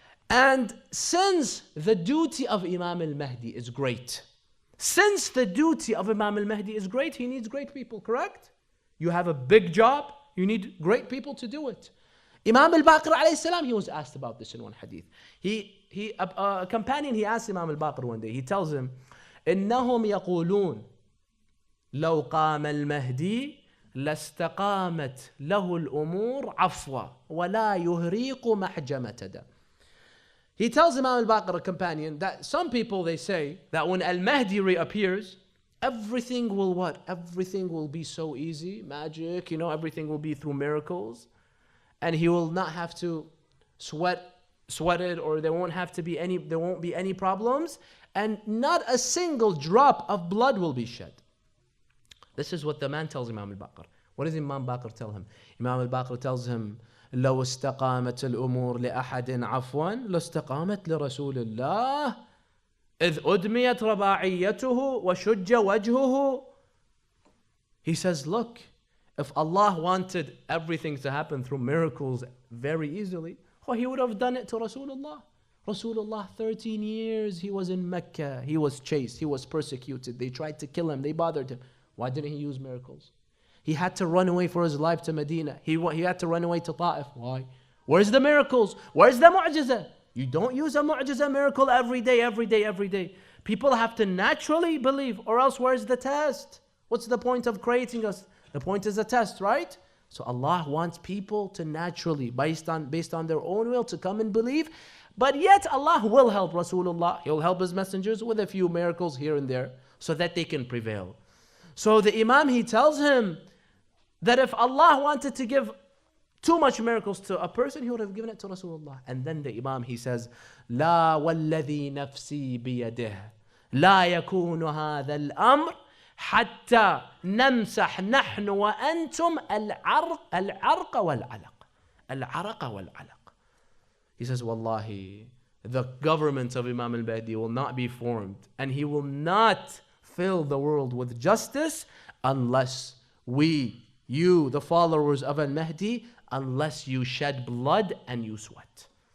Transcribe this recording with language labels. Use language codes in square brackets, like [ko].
[en] And since the duty of Imam al-Mahdi is great, since the duty of Imam al-Mahdi is great, he needs great people, correct? You have a big job, you need great people to do it. Imam al-Baqir alayhi salam, he was asked about this in one hadith. A companion, he asked Imam al-Baqir one day, he tells him, [ar] إنهم يقولون لو قام المهدي لاستقامت له الأمور عفوا ولا يهريق محجمة دم. [en] He tells Imam al-Baqir, a companion, that some people, they say that when al-Mahdi reappears, everything will what? Everything will be so easy, magic, everything will be through miracles. And he will not have to sweat it, or there won't be any problems. And not a single drop of blood will be shed. This is what the man tells Imam al-Baqir. What does Imam al-Baqir tell him? Imam al-Baqir tells him, [ar] لو استقامت الأمور لأحد عفوا لاستقامت لرسول الله إذ أدميت رباعيته وشج وجهه. [en] He says, look, if Allah wanted everything to happen through miracles very easily, He would have done it to Rasulullah. Rasulullah, 13 years, he was in Mecca. He was chased. He was persecuted. They tried to kill him. They bothered him. Why didn't he use miracles? He had to run away for his life to Medina. He had to run away to Ta'if. Why? Where's the miracles? Where's the mu'jizah? You don't use a mu'jizah miracle every day. People have to naturally believe, or else where's the test? What's the point of creating us? The point is a test, right? So Allah wants people to naturally, based on their own will, to come and believe. But yet Allah will help Rasulullah. He'll help His messengers with a few miracles here and there so that they can prevail. So the Imam, he tells him that if Allah wanted to give too much miracles to a person, He would have given it to Rasulullah. And then the Imam, he says, [ar] لا والذي نفسي بيده لا يكون هذا الأمر حتى نمسح نحن وأنتم العرق والعلق. العرق والعلق. [en] He says, Wallahi, the government of Imam al-Mahdi will not be formed, and he will not fill the world with justice unless you, the followers of al-Mahdi, unless you shed blood and you sweat.